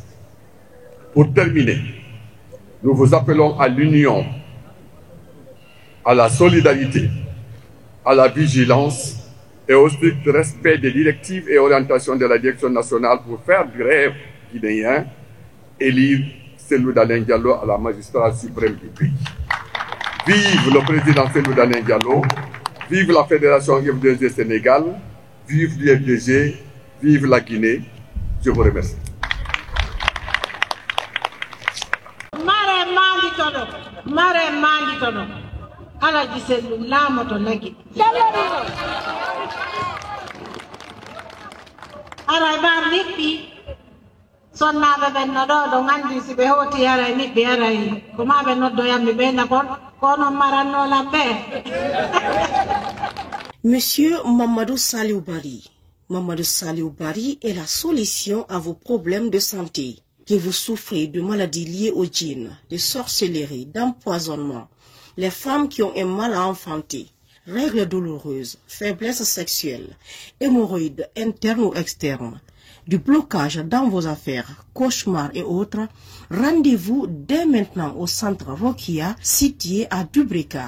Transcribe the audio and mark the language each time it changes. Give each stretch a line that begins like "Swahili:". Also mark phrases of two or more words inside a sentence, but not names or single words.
French: Pour terminer, nous vous appelons à l'union, à la solidarité, à la vigilance et au strict respect des directives et orientations de la direction nationale pour faire du rêve guinéen élire Cellou Dalein Diallo à la magistrature suprême du pays. Vive le président Cellou Dalein Diallo, vive la Fédération UFDG Sénégal, vive l'UFDG, vive la Guinée. Je vous remercie.
Fula: Alaji Cellou lamoto nagi ara bar nippi sonnaɓe ɓen no ɗo ɗo gandi si ɓe hoti aray nippi aray ko ma ɓe noddoyammi ɓe nakon kono marannolam ɓe.
French: Monsieur Mamadou Saliou Barry. Mamadou Saliou Barry est la solution à vos problèmes de santé. Que vous souffrez de maladies liées aux djinns, de sorcellerie, d'empoisonnement, les femmes qui ont un mal à enfanter, règles douloureuses, faiblesse sexuelle, hémorroïdes internes ou externes, du blocage dans vos affaires, cauchemars et autres, rendez-vous dès maintenant au centre Rokia situé à Dubrika.